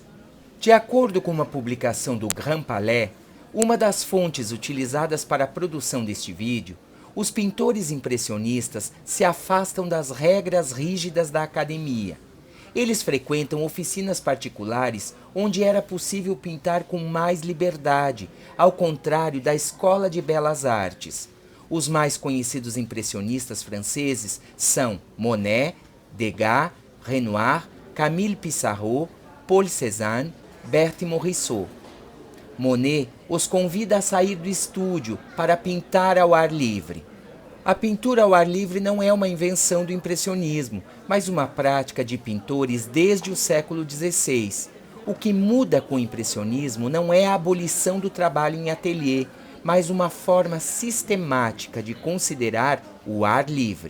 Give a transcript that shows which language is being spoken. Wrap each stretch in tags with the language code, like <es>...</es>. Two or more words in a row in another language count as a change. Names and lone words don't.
<pt>De acordo com uma publicação do Grand Palais, uma das fontes utilizadas para a produção deste vídeo, os pintores impressionistas se afastam das regras rígidas da academia. Eles frequentam oficinas particulares onde era possível pintar com mais liberdade, ao contrário da Escola de Belas Artes. Os mais conhecidos impressionistas franceses são Monet, Degas, Renoir, Camille Pissarro, Paul Cézanne, Berthe Morisot. Monet os convida a sair do estúdio para pintar ao ar livre. A pintura ao ar livre não é uma invenção do impressionismo, mas uma prática de pintores desde o século XVI. O que muda com o impressionismo não é a abolição do trabalho em ateliê, mas uma forma sistemática de considerar o ar livre.</pt>